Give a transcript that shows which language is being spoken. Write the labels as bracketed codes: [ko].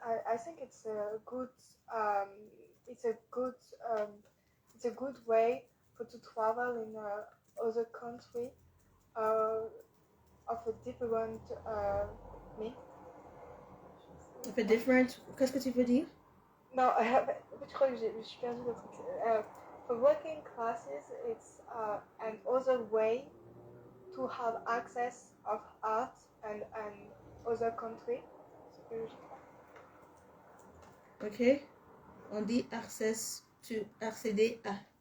[en] I think it's a good um, it's a good way for to travel in other country uh, of a different me. [fr] Un peu different. Qu'est-ce que tu veux dire? No, je crois que je suis perdu le truc. [en] For working classes, it's an other way to have access of art and other country. [fr] Ok. On dit accéder à.